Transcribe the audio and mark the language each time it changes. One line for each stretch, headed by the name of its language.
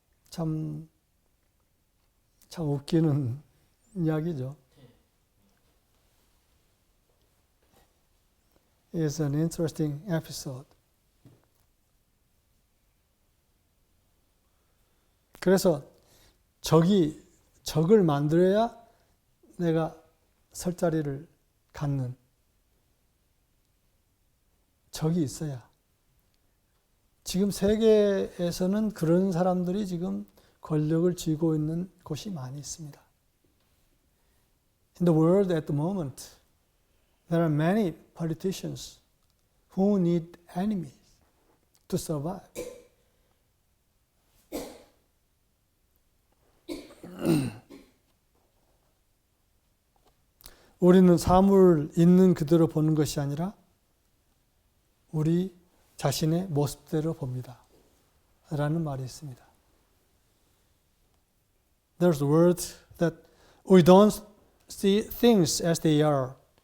Korean: 참 웃기는 이야기죠.
English: It's an interesting episode.
Korean: 그래서 적을 만들어야 내가 설 자리를 갖는 적이 있어야. 지금 세계에서는 그런 사람들이 지금 권력을 쥐고 있는 곳이 많이 있습니다.
English: In the world at the moment, there are many politicians who need enemies to survive.
Korean: 우리는 사물을 있는 그대로 보는 것이 아니라 우리 자신의 모습대로 봅니다. 라는 말이 있습니다.
English: There's a word that we don't see things as they are.